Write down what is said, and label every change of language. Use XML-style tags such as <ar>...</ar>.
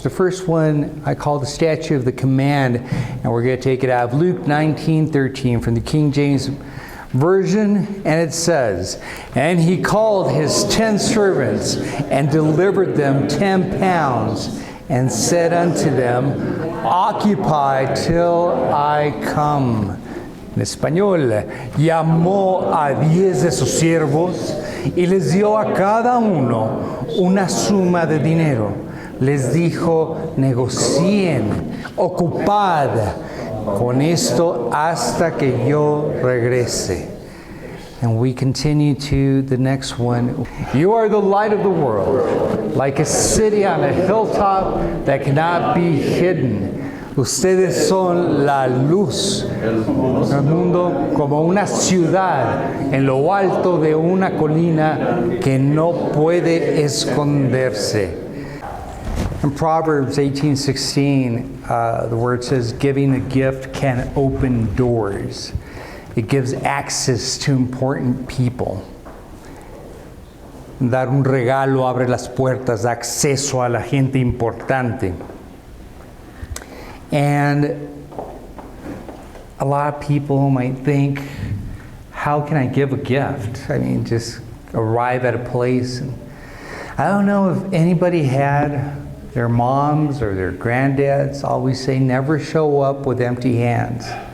<en>The first one I call the statute of the command, and we're going to take it out of Luke 19:13 from the King James Version, and it says, "And he called his 10 servants and delivered them 10 pounds and said unto them, Occupy till I come."</en> <es>En español, llamó a 10 de sus siervos y les dio a cada uno una suma de dinero. Les dijo, negocien, ocupad con esto hasta que yo regrese.</es> <en>And we continue to the next one. You are the light of the world, like a city on a hilltop that cannot be hidden.</en> <es>Ustedes son la luz del mundo, como una ciudad en lo alto de una colina que no puede esconderse.</es> <en>In Proverbs 18:16, the word says, giving a gift can open doors. It gives access to important people.</en> <es>Dar un regalo abre las puertas, da acceso a la gente importante.</es> <en>And a lot of people might think, how can I give a gift? I mean, just arrive at a place. And I don't know if anybody had their moms or their granddads always say, never show up with empty hands.</en>